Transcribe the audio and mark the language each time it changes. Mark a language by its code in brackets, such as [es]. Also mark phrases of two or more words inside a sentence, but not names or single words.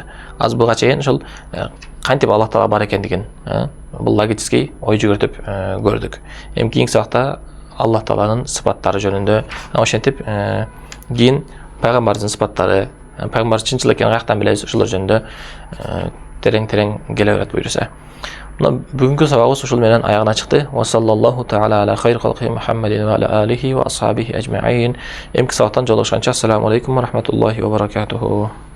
[ky] Аз буга чейин ошол кантип Аллах Таала бар экендигин, бул логический ой жүгүртүп көрдүк. Эми кийинки сабакта Аллах Тааланын сыпаттары жөнүндө, ошентип кийин пайгамбардын сыпаттары, пайгамбар чынчыл экенин каяктан билебиз, ошолор жөнүндө терең келе берет буюрса. Мына бүгүнкү сабагыбыз ушул менен аягына чыкты. [ar] وصلى الله تعالى على خير خلقه محمد وعلى آله وأصحابه أجمعين. [ky] Эмки сабактан жолугушканча [ar] السلام عليكم ورحمة الله وبركاته.